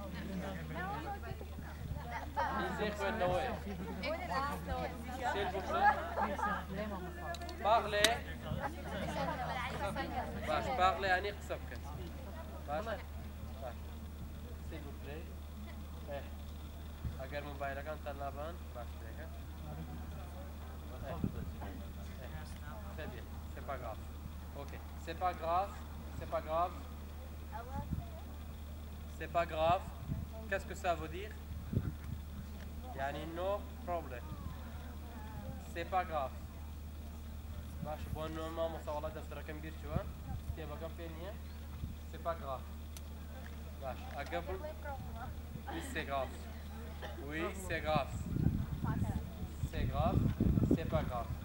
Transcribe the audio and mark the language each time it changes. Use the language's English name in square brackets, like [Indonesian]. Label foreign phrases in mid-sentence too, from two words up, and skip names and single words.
[French] Lisez s'il vous plaît. [Central Kurdish] Parlez. باش parlez يعني قصب كان. [French] باش. s'il vous plaît. [Central Kurdish] اگر موبایلەکان تەنابان باش دێکە. [French] Très bien, c'est pas grave. Ok, c'est pas grave, c'est pas grave. C'est pas grave. Qu'est-ce que ça veut dire? [English] Yani no problem. [French] C'est pas grave. [Central Kurdish] باش بۆ مام وساڵە دەستەکەم بیر چووە کتێبەکەم پێ نییە. [French] C'est pas grave. [Central Kurdish] باش ئەگەبڵ [French] oui c'est grave. Oui c'est grave. C'est grave, c'est pas grave.